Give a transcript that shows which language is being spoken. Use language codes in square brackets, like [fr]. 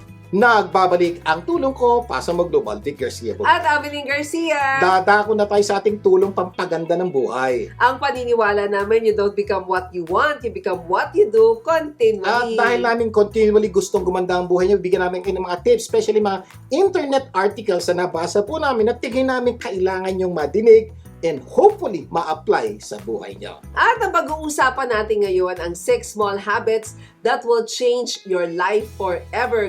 [tl] Nagbabalik ang tulong ko pa sa Magdubal. Dick Garcia po. At Avelyn Garcia! Dadako na tayo sa ating tulong pampaganda ng buhay. Ang paniniwala namin, [en] you don't become what you want, you become what you do [tl] At [en] continually. [tl] dahil namin continually gustong gumanda ang buhay niyo, bigyan namin kayo ng mga tips, especially mga internet articles na nabasa po namin at tingin namin kailangan yung madinig [en] and hopefully [tl] ma-apply sa buhay niyo. At ang pag-uusapan natin ngayon ang [en] 6 small habits that will change your life forever.